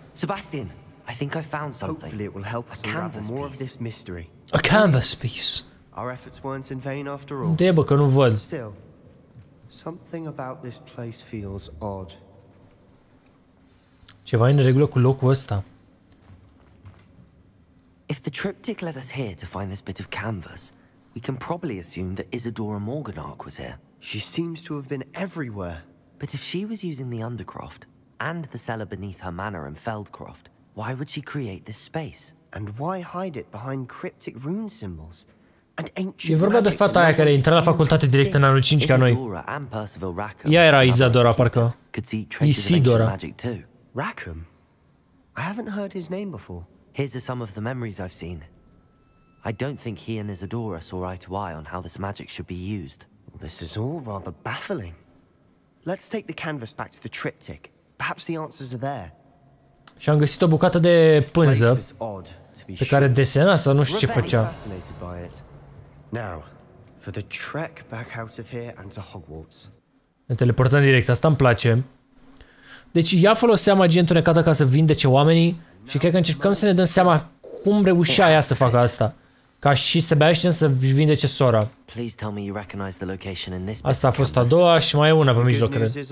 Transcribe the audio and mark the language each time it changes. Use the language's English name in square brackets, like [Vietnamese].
[English] Sebastian, I think I found something. Hopefully it will help us unravel more of this mystery. A canvas piece. Our efforts weren't in vain after all. [Romanian] Unde e, bă, că nu văd. [English] Still, something about this place feels odd. [Romanian] Ceva e în regulă cu locul ăsta. [English] If the triptych led us here to find this bit of canvas, we can probably assume that Isadora Morganach was here. She seems to have been everywhere. But if she was using the Undercroft and the cellar beneath her manor in Feldcroft, why would she create this space? And why hide it behind cryptic rune symbols? And ancient [Romanian] E vorba de fata aia care intra la facultate direct în anul 5 ca noi. Ea era Isadora, parcă. Isidora. [English] Rackham? I haven't heard his name before. Here's some of the memories I've seen. I don't think he and Isadora saw eye to eye on how this magic should be used. This is all rather baffling. Let's take the canvas back to the triptych. Perhaps the answers are there. [Romanian] Și am găsit o bucată de pânză pe care desena sau nu știu ce făcea. [English] Now, for the trek back out of here and to Hogwarts. [Romanian] Ne teleportăm direct, asta îmi place. Deci ea folosea magie întunecată ca să vindece oamenii și cred că încercăm să ne dăm seama cum reușea ea să facă asta. Ca și Sebastian să-și vindece sora. [English] Please tell me you recognize the location in this. [Romanian] Asta a fost a doua și mai e una pe mijloc, cred.